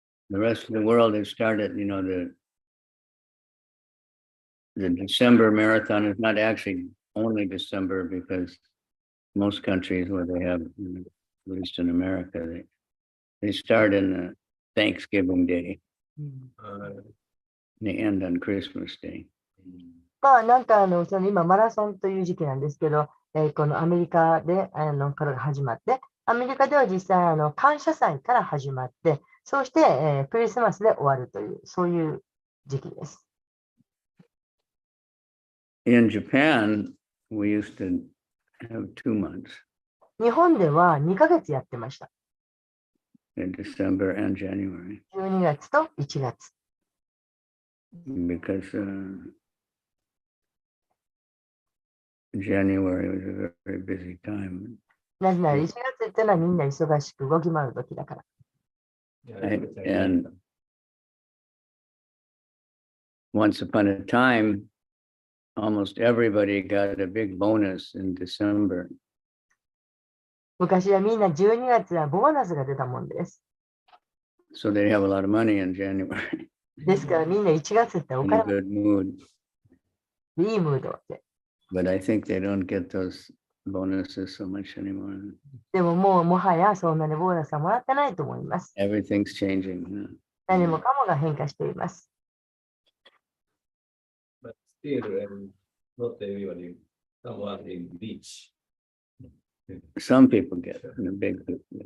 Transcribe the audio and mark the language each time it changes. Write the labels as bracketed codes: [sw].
[en] the rest of the world has started, the December marathon is not actually only December because most countries where they have, at least in America, they start in Thanksgiving Day. They end on Christmas Day. [ja] まあなんかその今マラソンという時期なんですけど、このアメリカでから始まって、アメリカでは実際感謝祭から始まって、そうして、クリスマスで終わるという、そういう時期です。 [en] In Japan, we used to have 2 months. [ja] 日本では2ヶ月やってました。 [en] In December and January. [ja] 12月と1月。 [en] Because January was a very busy time. [ja] なぜなら1月っていうのはみんな忙しく動き回る時だから。 [en] And once upon a time, almost everybody got a big bonus in December. [ja] 昔はみんな12月はボーナスが出たもんです。 [en] So they have a lot of money in January. [ja] ですからみんな1月ってお [en] In a [ja] 金 [en] good mood. [ja] いいムードで。 [en] But I think they don't get those bonuses so much anymore. [ja] でももはやそんなにボーナスはもらってないと思います。 [en] Everything's changing. [ja] 何もかもが変化しています。 [en] But still, not everybody, someone in beach. Some people get in a big group.